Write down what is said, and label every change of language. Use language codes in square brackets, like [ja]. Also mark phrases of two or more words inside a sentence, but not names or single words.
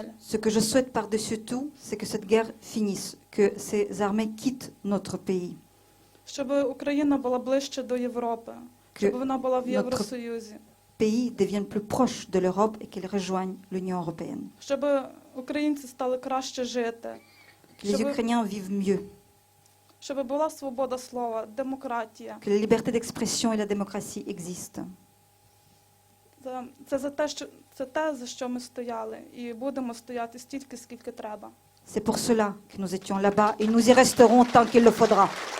[fr] Ce que je souhaite par-dessus tout, c'est que cette guerre finisse, que ces armées quittent notre pays, [uk] Щоб Україна була ближче до Європи, щоб вона була в Євросоюзі. [fr] pays devienne plus proche de l'Europe et qu'elle rejoigne l'Union européenne. [uk] Щоб українці стали краще жити. [fr] Que les Ukrainiens vivent mieux, [uk] Щоб була свобода слова, демократія. [fr] que la liberté d'expression et la démocratie existent. [uk] Це те, за що ми стояли. І будемо стояти стільки, скільки треба. [fr] C'est pour cela que nous étions là-bas et nous y resterons tant qu'il le faudra.